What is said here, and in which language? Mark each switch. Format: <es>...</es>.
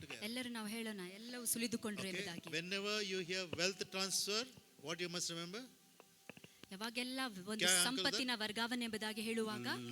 <kn>ಎಲ್ಲರೂ ನಾವು ಹೇಳೋಣ ಎಲ್ಲವೂ ಸುಲಿದುಕೊಂಡ್ರು ಎಂಬುದಾಗಿ.</kn> <en>Whenever you hear wealth transfer, what you must remember?</en> <kn>ಯಾವಾಗೆಲ್ಲ ಒಂದು ಸಂಪತ್ತಿನ ವರ್ಗಾವಣೆ ಎಂಬುದಾಗಿ ಹೇಳುವಾಗ</kn>